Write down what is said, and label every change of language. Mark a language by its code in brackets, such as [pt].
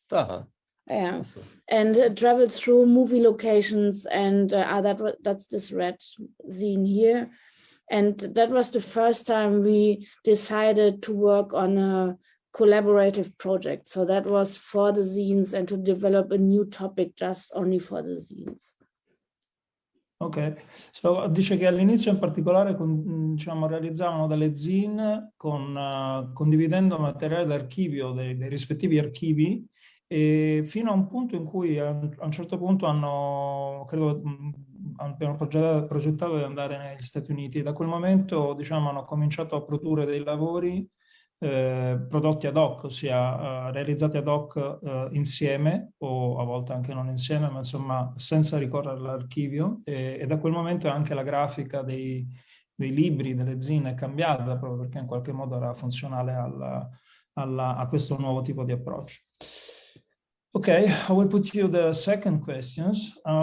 [en] Yeah, and traveled through movie locations, and that's this red zine here. And that was the first time we decided to work on a collaborative project. So that was for the zines and to develop a new topic just only for the zines. [it] Ok, dice che all'inizio in particolare diciamo, realizzavano delle zine condividendo materiale d'archivio dei rispettivi archivi, e fino a un punto in cui a un certo punto hanno, credo, abbiamo progettato di andare negli Stati Uniti. Da quel momento, diciamo, hanno cominciato a produrre dei lavori prodotti ad hoc, ossia realizzati ad hoc insieme, o a volte anche non insieme, ma insomma senza ricorrere all'archivio, e da quel momento anche la grafica dei libri, delle zine è cambiata, proprio perché in qualche modo era funzionale a questo nuovo tipo di approccio. [en] Ok, I will put you the second questions.